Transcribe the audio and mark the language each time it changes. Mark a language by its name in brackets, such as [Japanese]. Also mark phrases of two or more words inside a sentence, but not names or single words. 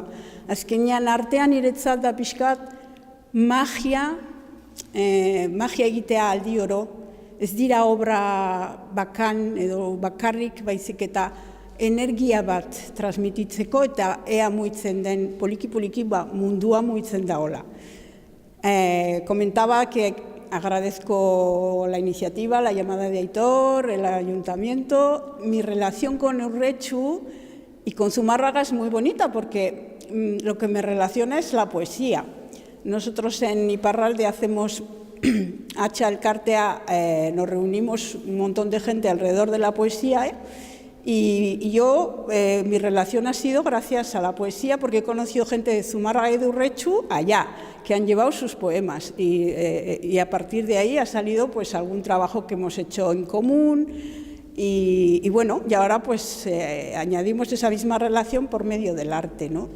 [Basque] Azkenean artean niretzat da pixkat magia egitea aldi oro. Ez dira obra bakan edo bakarrik, baizik eta energia bat transmititzeko eta ea muitzen den poliki-poliki mundua muitzen da hola. [Spanish] Comentaba que agradezco la iniciativa, la llamada de Aitor, el ayuntamiento. Mi relación con Urretxu y con Zumárraga es muy bonita porque lo que me relaciona es la poesía. Nosotros en Iparralde hacemos Hacha Elkartea, nos reunimos un montón de gente alrededor de la poesía y yo, mi relación ha sido gracias a la poesía porque he conocido gente de Zumárraga y de Urretxu allá, que han llevado sus poemas y a partir de ahí ha salido pues algún trabajo que hemos hecho en común y bueno, y ahora pues añadimos esa misma relación por medio del arte, ¿no?